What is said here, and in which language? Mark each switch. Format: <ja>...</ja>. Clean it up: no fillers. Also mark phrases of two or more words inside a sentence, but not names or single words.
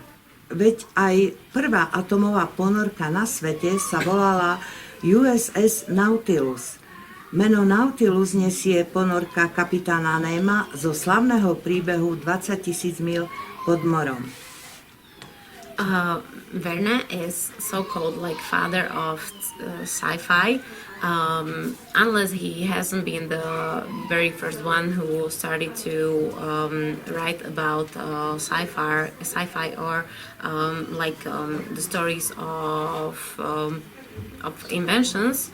<sk>Veď aj prvá atomová ponorka na svete sa volala USS Nautilus. Meno Nautilus nesie ponorka kapitána Nema zo slavného príbehu 20 000 míl pod morom.</sk> <en>Verne is so-called like father of sci-fi, unless he hasn't been the very first one who started to write about sci-fi or the stories of inventions.</en>